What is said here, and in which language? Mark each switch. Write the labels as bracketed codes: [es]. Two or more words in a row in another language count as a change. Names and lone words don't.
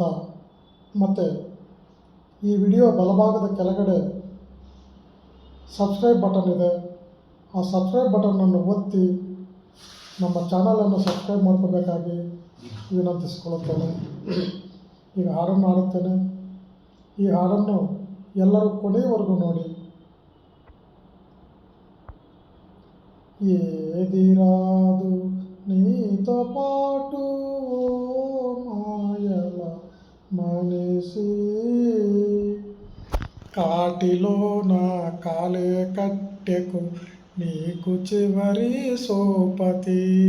[kn] ಮತ್ತು ಈ ವಿಡಿಯೋ ಬಲಭಾಗದ ಕೆಳಗಡೆ [en] subscribe button [kn] ಇದೆ. ಆ ಸಬ್ಸ್ಕ್ರೈಬ್ ಬಟನನ್ನು ಒತ್ತಿ ನಮ್ಮ ಚಾನಲನ್ನು ಸಬ್ಸ್ಕ್ರೈಬ್ ಮಾಡ್ಕೋಬೇಕಾಗಿ ವಿನಂತಿಸಿಕೊಳ್ಳುತ್ತೇನೆ. ಈಗ ಹಾಡನ್ನು ಹಾಡುತ್ತೇನೆ. ಈ ಹಾಡನ್ನು ಎಲ್ಲರೂ ಕೊನೆಯವರೆಗೂ ನೋಡಿ. [te] ఏదిరాదు నీతో పాటు మాయల మనిషి, కాటిలో నా కాలే కట్టెకు నీకు చివరి సోపతి.